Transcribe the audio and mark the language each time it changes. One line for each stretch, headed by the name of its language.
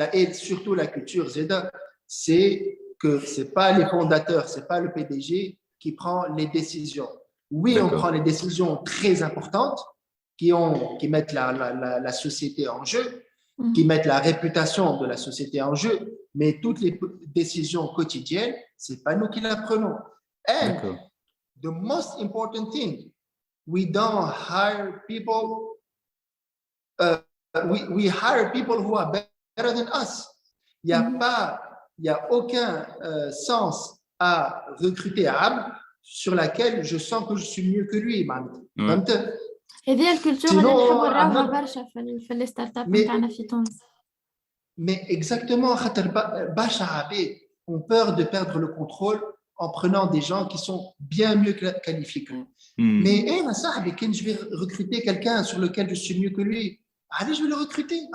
French: Et surtout, la culture, Zeda, c'est que ce n'est pas les fondateurs, ce n'est pas le PDG qui prend les décisions. Oui, on prend les décisions très importantes qui mettent la société en jeu, qui mettent la réputation de la société en jeu, mais toutes les décisions quotidiennes, c'est pas nous qui la prenons.
English: And
French: D'accord.
English: the most important thing, we don't hire people, we hire people who are better than us.
French: Il n'y a aucun sens à recruter Abd sur laquelle je sens que je suis mieux que lui. Ouais.
Arabic: هذه الكولتور اللي نحبوا نراوها برشا في لي ستارت اب نتاعنا في تونس.
French: Mais exactement,
Arabic: خاطر برشا عباد
French: ont peur de perdre le contrôle en prenant des gens qui sont bien mieux qualifiés que lui. Mais
Arabic: انا صاحبي كان
French: je vais recruter quelqu'un sur lequel je suis mieux que lui, allez je vais le recruter.